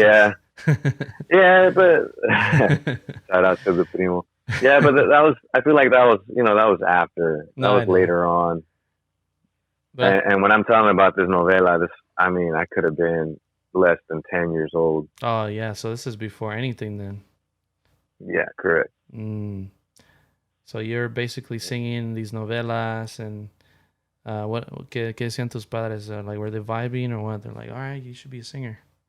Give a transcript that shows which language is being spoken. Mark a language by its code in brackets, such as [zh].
[en] Yeah. Yeah, but shout out to the primo. Yeah, but that was, I feel like that was after. That was later on. But, and when I'm telling about this novela, I could have been less than 10 years old. Oh, yeah. So this is before anything then. Yeah, correct. So you're basically singing these novelas, and [es] ¿qué decían tus padres? [en] Like, were they vibing or what? They're like, all right, you should be a singer.